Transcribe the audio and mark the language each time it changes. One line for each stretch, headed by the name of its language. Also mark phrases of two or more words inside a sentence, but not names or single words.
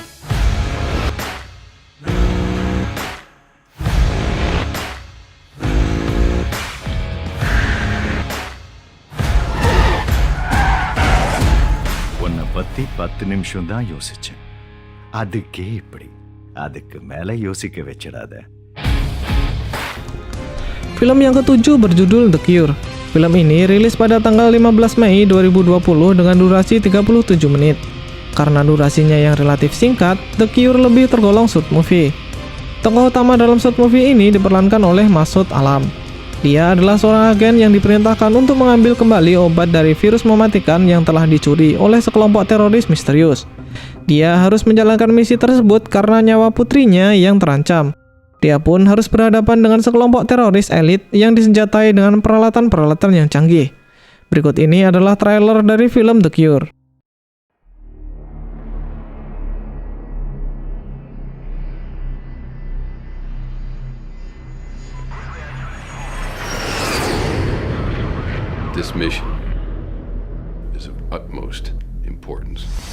Tamil: உன்னை பத்தி 10 நிமிஷம் தான் யோசிச்சேன். அதுக்கே இப்படி. அதுக்கு மேல யோசிக்க வச்சிடாத.
Indonesian: Film yang ketujuh berjudul The Cure. Film ini rilis pada tanggal 15 Mei 2020 dengan durasi 37 menit. Karena durasinya yang relatif singkat, The Cure lebih tergolong
English: short movie.
Indonesian: Tokoh utama dalam
English: short movie
Indonesian: ini diperankan oleh Masud Alam. Dia adalah seorang agen yang diperintahkan untuk mengambil kembali obat dari virus mematikan yang telah dicuri oleh sekelompok teroris misterius. Dia harus menjalankan misi tersebut karena nyawa putrinya yang terancam. Dia pun harus berhadapan dengan sekelompok teroris elit yang disenjatai dengan peralatan-peralatan yang canggih. Berikut ini adalah trailer dari film The Cure.
English: This mission is of utmost importance.